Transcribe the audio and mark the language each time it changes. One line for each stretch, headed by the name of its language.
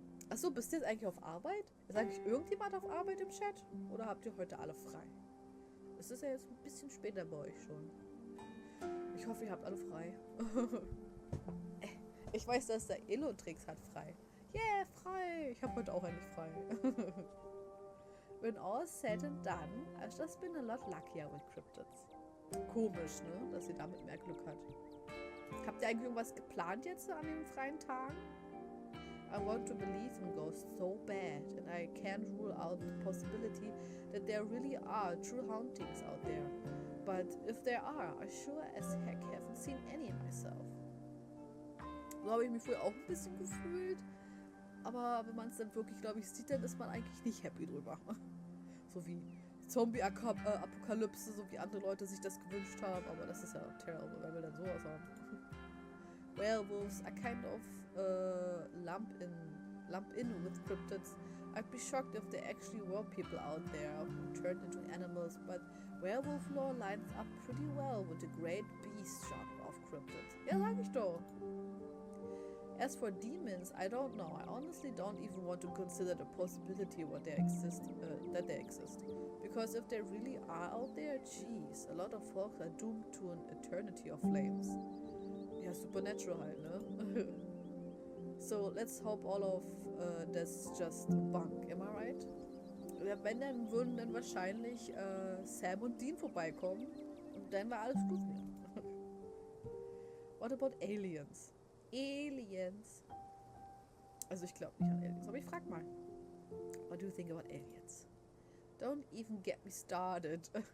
German: Achso, bist du jetzt eigentlich auf Arbeit? Ist eigentlich irgendjemand auf Arbeit im Chat? Oder habt ihr heute alle frei? Es ist ja jetzt ein bisschen später bei euch schon. Ich hoffe, ihr habt alle frei. Ich weiß, dass der Elotrix hat frei. Yeah, frei! Ich habe heute auch endlich frei.
English: When all's said and done, I've just been a lot luckier with cryptids.
German: Komisch, ne? Dass sie damit mehr Glück hat. Habt ihr eigentlich irgendwas geplant jetzt an den freien Tagen?
English: I want to believe in ghosts so bad, and I can't rule out the possibility that there really are true hauntings out there. But if there are, I sure as heck haven't seen any myself.
German: So habe ich mich früher auch ein bisschen gefühlt. Aber wenn man es dann wirklich, glaube ich, sieht, dann ist man eigentlich nicht happy drüber. So wie Zombie-Apokalypse, so wie andere Leute sich das gewünscht haben. Aber das ist ja terrible, wer will denn sowas haben?
English: Werewolves are kind of lump in with cryptids. I'd be shocked if there actually were people out there who turned into animals, but werewolf lore lines up pretty well with the great beast genre of cryptids.
German: Ja, sag ich doch.
English: As for demons, I don't know. I honestly don't even want to consider the possibility that they exist. Because if they really are out there, geez, a lot of folks are doomed to an eternity of flames.
German: Ja, supernatural halt, ne?
English: So, let's hope all of that's just bunk, am I right?
German: Wenn, dann würden dann wahrscheinlich Sam und Dean vorbeikommen und dann war alles gut wieder.
English: What about aliens? Aliens.
German: Also ich glaube nicht an Aliens, aber ich frag mal.
English: What do you think about aliens? Don't even get me started.